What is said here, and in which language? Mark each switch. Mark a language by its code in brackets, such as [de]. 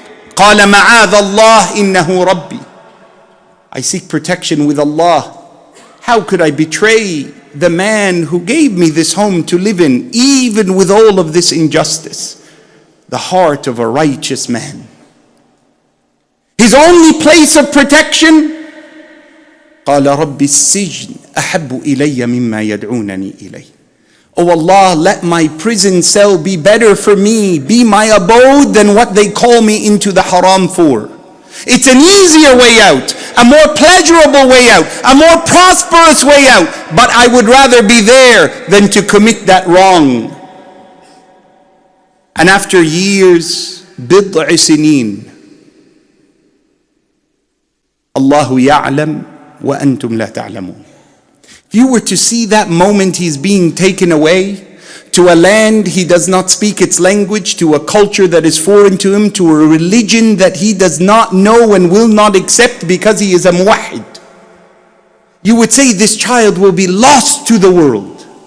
[ar] قَالَ مَعَاذَ اللَّهِ إِنَّهُ رَبِّي, [en] I seek protection with Allah. How could I betray the man who gave me this home to live in, even with all of this injustice? The heart of a righteous man. his only place of protection, [ar] قال رب السجن أحب إلي مما يدعونني إليه. [en] Oh Allah, let my prison cell be better for me, be my abode than what they call me into the haram for. It's an easier way out, a more pleasurable way out, a more prosperous way out, but I would rather be there than to commit that wrong. And after years, [ar] بضع سنين, الله يعلم وأنتم لا تعلمون. [en] If you were to see that moment he's being taken away to a land he does not speak its language, to a culture that is foreign to him, to a religion that he does not know and will not accept because he is a muwahid, you would say this child will be lost to the world.